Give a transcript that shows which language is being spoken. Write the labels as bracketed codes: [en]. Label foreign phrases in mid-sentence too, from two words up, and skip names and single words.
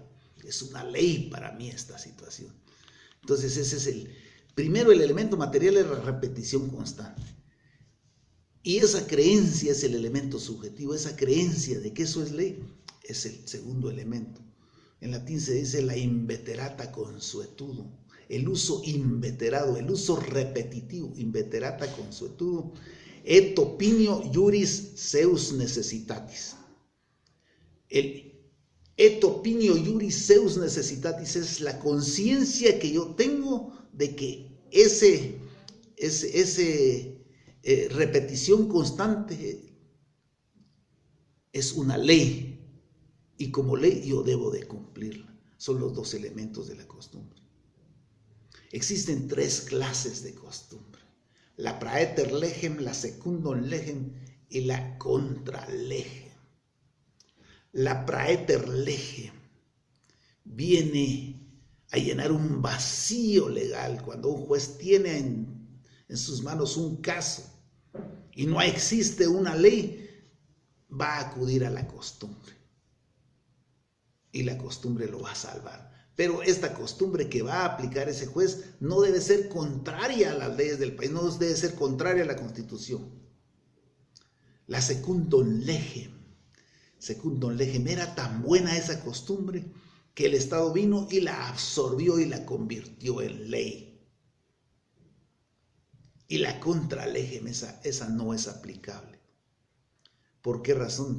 [es] Es una ley para mí esta situación. Entonces ese es el elemento material es la repetición constante. Y esa creencia es el elemento subjetivo, esa creencia de que eso es ley es el segundo elemento. En latín se dice la [la] inveterata consuetudo, [es] el uso inveterado, el uso repetitivo, [la] inveterata consuetudo. Et opinio juris seus necessitatis. [es] El [la] et opinio juris seus necessitatis [es] es la conciencia que yo tengo de que ese repetición constante es una ley y como ley yo debo de cumplirla. Son los dos elementos de la costumbre. Existen tres clases de costumbre. La [la] praeter legem, [es] la [la] secundum legem [es] y la [la] contra legem. [es] La [la] praeter legem [es] viene a llenar un vacío legal cuando un juez tiene en sus manos un caso y no existe una ley, va a acudir a la costumbre y la costumbre lo va a salvar. Pero esta costumbre que va a aplicar ese juez no debe ser contraria a las leyes del país, no debe ser contraria a la Constitución. La [la] secundum legem [es] era tan buena esa costumbre que el Estado vino y la absorbió y la convirtió en ley. Y la [la] contra legem, [es] esa no es aplicable. ¿Por qué razón?